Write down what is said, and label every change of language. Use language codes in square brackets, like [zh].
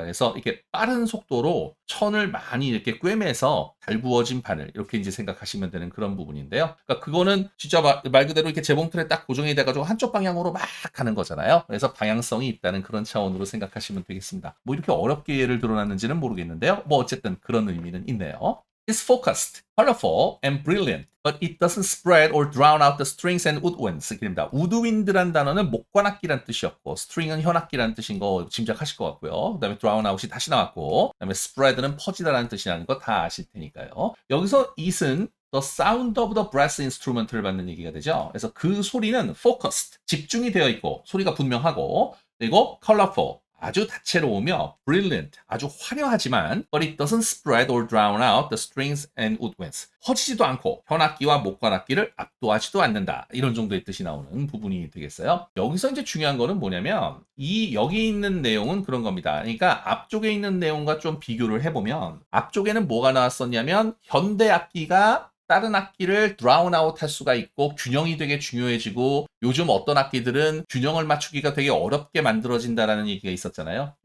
[ko] 그래서 이렇게 빠른 속도로 천을 많이 이렇게 꿰매서 달구어진 바늘 이렇게 이제 생각하시면 되는 그런 부분인데요. 그러니까 그거는 진짜 말 그대로 이렇게 재봉틀에 딱 고정이 돼가지고 한쪽 방향으로 막 가는 거잖아요. 그래서 방향성이 있다는 그런 차원으로 생각하시면 되겠습니다. 뭐 이렇게 어렵게 예를 들어놨는지는 모르겠는데요. 뭐 어쨌든 그런 의미는 있네요. [en] It's focused, colorful, and brilliant, but it doesn't spread or drown out the strings and woodwinds. [ko] 이렇게 됩니다. woodwind란 단어는 목관악기란 뜻이었고, string은 현악기란 뜻인 거 짐작하실 것 같고요. 그 다음에 drown out이 다시 나왔고, 그 다음에 spread는 퍼지다라는 뜻이라는 거 다 아실 테니까요. 여기서 it은 [en] the sound of the brass instrument [ko] 를 받는 얘기가 되죠. 그래서 그 소리는 focused, 집중이 되어 있고, 소리가 분명하고, 그리고 colorful, 아주 다채로우며 brilliant, 아주 화려하지만 [en] but it doesn't spread or drown out the strings and woodwinds. [ko] 퍼지지도 않고 현악기와 목관악기를 압도하지도 않는다. 이런 정도의 뜻이 나오는 부분이 되겠어요. 여기서 이제 중요한 거는 뭐냐면 이 여기 있는 내용은 그런 겁니다. 그러니까 앞쪽에 있는 내용과 좀 비교를 해보면 앞쪽에는 뭐가 나왔었냐면 현대 악기가 다른 악기를 drown out 할 수가 있고 균형이 되게 중요해지고 요즘 어떤 악기들은 균형을 맞추기가 되게 어렵게 만들어진다라는 얘기가 있었잖아요.